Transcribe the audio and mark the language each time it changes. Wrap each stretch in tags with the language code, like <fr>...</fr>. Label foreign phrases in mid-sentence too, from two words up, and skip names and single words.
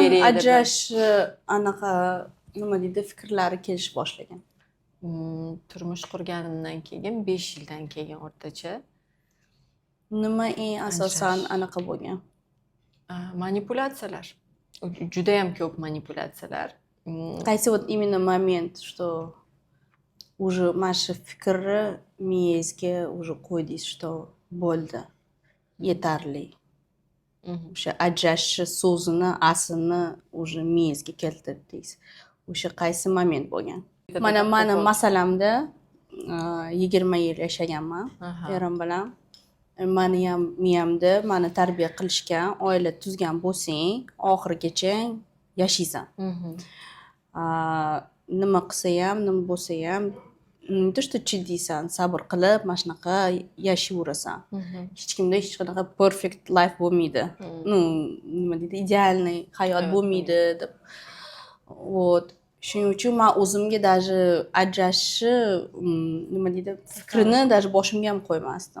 <uz>Qachon ajrash anaqa nima deydi, fikrlari kelish boshlagan? Turmush qurganimdan keyin 5 yildan keyin o'rtacha. Nima eng asosan anaqa bo'lgan? Manipulyatsiyalar. Juda ham ko'p manipulyatsiyalar. Qaysi</uz> <ru>вот именно момент, что уже</ru> <uz>mana shu fikrni miyangizga уже qo'ydingiz, что bo'ldi, yetarli. O'sha ajrashish so'zini aslini уже miyangizga keltirdingiz. O'sha qaysi moment bo'lgan? Mana meni masalamda 20 yil yashaganman erim bilan. Meni ham miyamda meni tarbiya qilishgan, oila tuzgan bo'lsang, oxirigacha yashaysan. Nima qilsa ham, nima bo'lsa ham,</uz> <ru>то что</ru> <uz>chidaysan, sabr qilib, mana shunaqa yashayverasan. Hech kimda hech qanaqa</uz> <en>perfect life</en> <uz>bo'lmaydi. Nima deydi, idealniy hayot bo'lmaydi deb. Вот. Shuning uchun men o'zimga даже ajrashishni, nima deydi, fikrini даже boshimga ham qo'ymasdim.</uz>